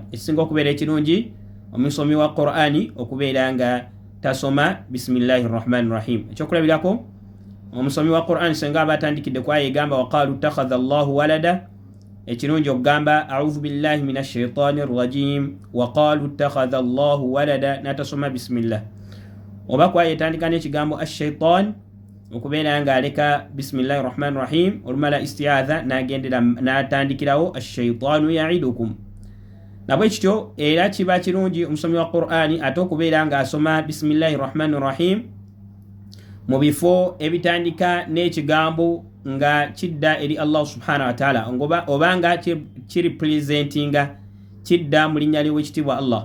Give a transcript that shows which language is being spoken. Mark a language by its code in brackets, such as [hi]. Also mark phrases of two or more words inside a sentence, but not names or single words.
[lg] Ekisinga okubeera ekirungi omusomi wa Qur'ani okubeera nga tasoma [ar] بسم الله الرحمن الرحيم. [lg] Ekyokulabirako, omusomi wa Qur'ani senga aba atandikidde ku aya egamba [ar] وقالوا اتخذ الله ولدا, [lg] ekirungi okugamba [ar] أعوذ بالله من الشيطان الرجيم وقالوا اتخذ الله ولدا, [lg] natasoma bismillah. Oba ku aya etandika n'ekigambo ashaitan, okubeera nga aleka [ar] بسم الله الرحمن الرحيم, [lg] olumala isti'adha nagendera natandikirawo [ar] الشيطان يعدكم. [lg] Nabwe kityo era kiba kirungi omusomi wa Qur'ani ate okubeera nga asoma [ar] بسم الله الرحمن الرحيم [lg] mu bifo ebitandika n'ekigambo nga kidda eri Allah [ar] سبحانه وتعالى, [lg] obanga kirepresentinga kidda mu linnya ly'owekitiibwa Allah.